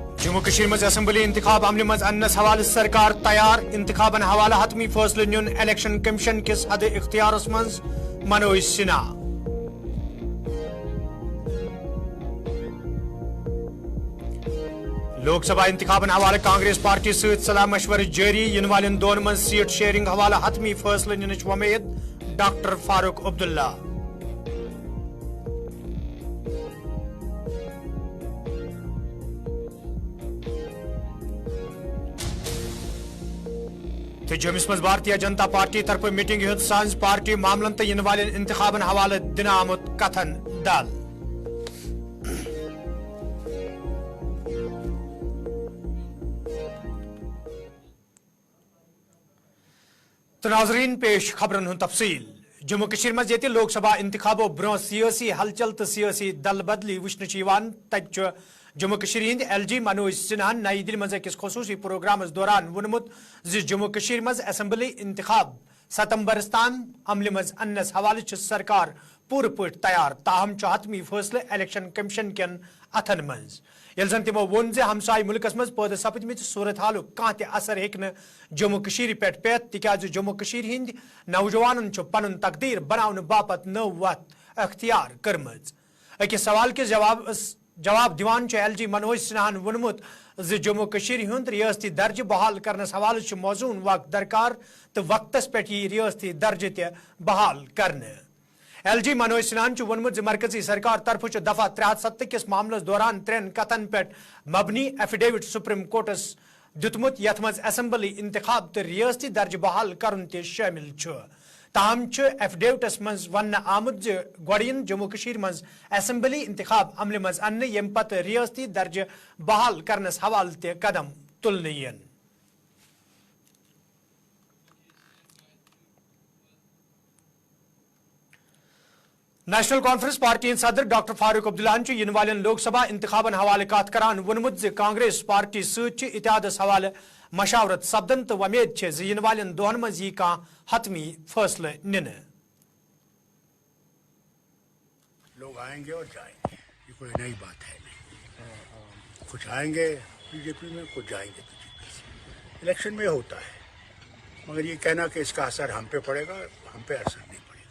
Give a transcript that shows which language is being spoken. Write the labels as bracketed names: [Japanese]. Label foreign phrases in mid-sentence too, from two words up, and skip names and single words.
[Kashmiri] जम्मू कश्मीर मज असेंबली इंतखाब अमल मज अन्नस हवाले सरकार तैयार इंतखाबन हवाले हतमी फैसले नुन [English] election commission [Kashmiri] किस हद इख्तियारस मज मनोज सिन्हा। लोकसभा इंतखाबन हवाले कांग्रेस पार्टी सहित सलाह मशवर जारी इन वालन दोन मज [English] seat sharing [Kashmiri] हवाले हतमी फैसले निनच उम्मीद डॉक्टर फारूक अब्दुल्ला। तो जम्मू मज भारतीय जनता पार्टी तरफ मीटिंग हद सांझ पार्टी मामलन तो इन वाले इंतखाबन हवाले दिन आमुत कथन दल। तो नाजरीन पेश खबरन हुन तफसील। जम्मू कश्मीर मज ये लोकसभा इंतखाबों ब्रो सियासी हलचल तो सियासी दल बदली वुचन तक जम्मू कश्मीर हिंद LG मनोज सिन्हा नई दिल्ली मज अकिस खसूसी प्रोग्राम दौरान वोनमुत जम्मू कश्मीर मज असेंबली इंतखाब सितंबरस तान अमल मज अन्नस हवाले सरकार पूर पट तैयार ताहम हतमी फैसले [English] election commission [Kashmiri] केन अथन मज यल जन तमो वोन जे हमसाय मुल्कस मज पैदा सपदमित सूरत हाल कह त असर हेकन जम्मू कश्मीर पे पेत तिकाज जम्मू कश्मीर हिंद नौजवानन पन तकदीर बनावन बापत नव वत अख्तियार करमज। अकिस सवाल के जवाब दिवान LG मनोज सिन्हान वोनमुत जम्मू कश्मीर हुंद रियासती दर्ज बहाल करनस हवाले मौजून वक्त दरकार तो वक्तस पे रियासती दर्ज त बहाल करने। LG मनोज सिन्हान वोनमुत मरकजी सरकार तरफ दफा 370 किस मामलस दौरान 3 कथन पे मबनी एफिडेविट सुप्रीम कोर्टस दितमुत यथ मज असेंबली इंतखाब तो रियासती दर्ज बहाल करन त शामिल ताहम एफिडेविटस मज वन आमुद गोड़िन जम्मू कश्मीर मज असेंबली इंतखाब अमल मज अन्न यम पत रियासती दर्ज बहाल करनस हवाले त कदम तुलने यन। नेशनल कॉन्फ्रेंस पार्टी सदर डॉक्टर फारूक अब्दुल्ला इन वालन लोकसभा इंतखाबन हवाले कत करान वोनमुत कांग्रेस पार्टी सहित इत्तेहादस हवाले मशावरत सपदन तो उम्मीद इन वालन दोहन मज यी कह हतमी फैसले निन। [Hindi] लोग आएंगे और जाएंगे, ये कोई नई बात है नहीं। कुछ आएंगे बीजेपी में, कुछ जाएंगे बीजेपी से। इलेक्शन में होता है, मगर ये कहना कि इसका असर हम पे पड़ेगा, हम पे असर नहीं पड़ेगा।